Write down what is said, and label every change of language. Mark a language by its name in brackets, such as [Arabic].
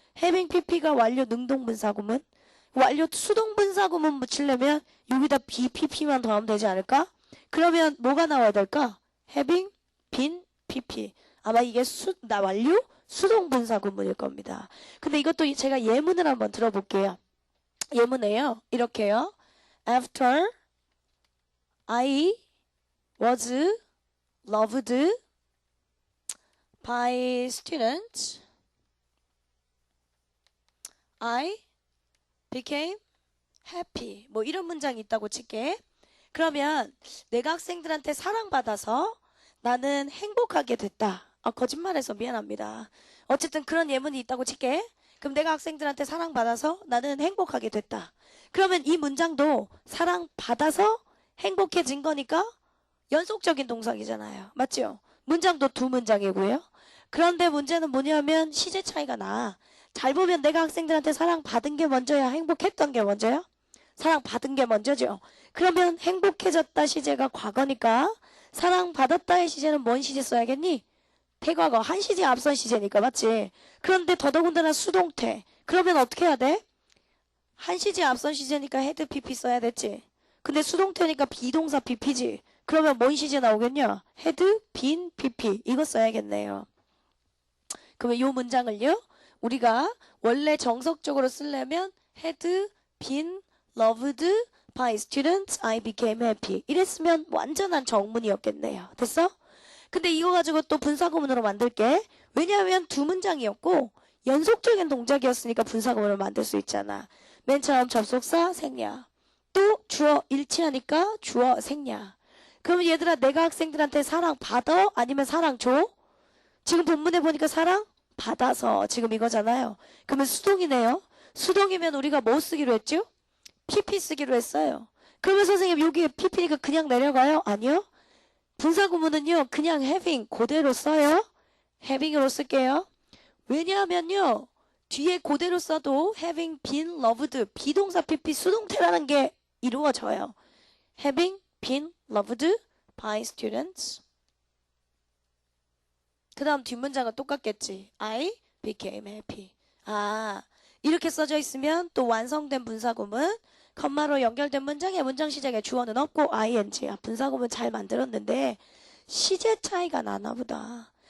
[Korean] having pp가 완료 능동분사구문. 완료 수동분사구문 붙이려면 여기다 bpp만 더하면 되지 않을까? 그러면 뭐가 나와야 될까? [English] having been pp. [Korean] 아마 이게 완료 수동분사구문일 겁니다. 근데 이것도 제가 예문을 한번 들어볼게요. 예문에요. 이렇게요. [English] After I was loved by students, I became happy. [Korean] 뭐 이런 문장이 있다고 칠게. 그러면 내가 학생들한테 사랑받아서 나는 행복하게 됐다. 거짓말해서 미안합니다. 어쨌든 그런 예문이 있다고 칠게. 그럼 내가 학생들한테 사랑받아서 나는 행복하게 됐다. 그러면 이 문장도 사랑받아서 행복해진 거니까 연속적인 동사이잖아요. 맞죠? 문장도 두 문장이고요. 그런데 문제는 뭐냐면 시제 차이가 나. 잘 보면 내가 학생들한테 사랑받은 게 먼저야? 행복했던 게 먼저야? 사랑받은 게 먼저죠. 그러면 행복해졌다 시제가 과거니까 사랑받았다의 시제는 뭔 시제 써야겠니? 태과거, 한 시제 앞선 시제니까 맞지? 그런데 더더군다나 수동태. 그러면 어떻게 해야 돼? 한 시제 앞선 시제니까 had pp 써야 됐지. 근데 수동태니까 비동사 pp지. 그러면 뭔 시제 나오겠냐? [English] had been pp. [Korean] 이거 써야겠네요. 그러면 이 문장을요, 우리가 원래 정석적으로 쓰려면 [English] had been loved by students, I became happy. [Korean] 이랬으면 완전한 정문이었겠네요. 됐어? 근데 이거 가지고 또 분사구문으로 만들게. 왜냐하면 두 문장이었고 연속적인 동작이었으니까 분사구문을 만들 수 있잖아. 맨 처음 접속사 생략. 또 주어 일치하니까 주어 생략. 그러면 얘들아, 내가 학생들한테 사랑 받아? 아니면 사랑 줘? 지금 본문에 보니까 사랑 받아서 지금 이거잖아요. 그러면 수동이네요. 수동이면 우리가 뭐 쓰기로 했죠? pp 쓰기로 했어요. 그러면 선생님 여기 pp니까 그냥 내려가요? 아니요. 분사구문은요, 그냥 having 그대로 써요. having으로 쓸게요. 왜냐하면요, 뒤에 그대로 써도 having been loved 비동사 pp 수동태라는 게 이루어져요. [English] having been loved by students. [Korean] 그 다음 뒷문장은 똑같겠지. [English] I became happy. [Korean] 이렇게 써져 있으면 또 완성된 분사구문, 컴마로 연결된 문장의 문장 시작에 주어는 없고 ing. 분사구문 잘 만들었는데 시제 차이가 나나 보다.